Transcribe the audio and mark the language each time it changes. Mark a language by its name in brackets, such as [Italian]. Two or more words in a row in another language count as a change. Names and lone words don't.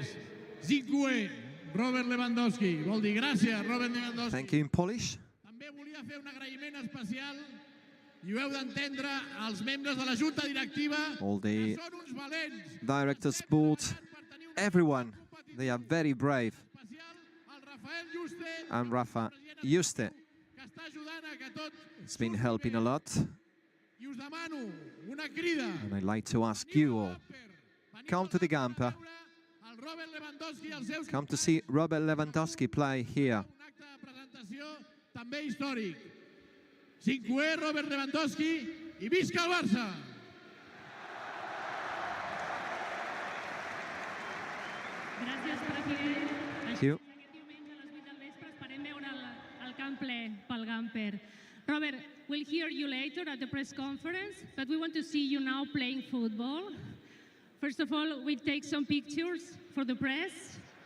[Catalan] Dziękuję, Robert Lewandowski. Vol dir gràcies, Robert Lewandowski. [English] Thank you in Polish. [Catalan] També volia fer un agraïment especial, i ho heu d'entendre, als membres de la Junta Directiva, [English] All [Catalan] que [English] the [Catalan] són uns valents. [English] directors, board, everyone, they are very brave. [Catalan] Especial al Rafael Juste, [English] And Rafa Juste, It's been helping a lot. And I'd like to ask you all, come to the Gamper. Come to see Robert Lewandowski play here. [Catalan] També històric. 5è, Robert Lewandowski, i visca el Barça! Gràcies, president. [English] Thank you. [Catalan] Aquest diumenge a les 8 del vespre esperem veure el camp ple pel Gamper. [English] Robert, we'll hear you later at the press conference, but we want to see you now playing football. First of all, we take some pictures for the press.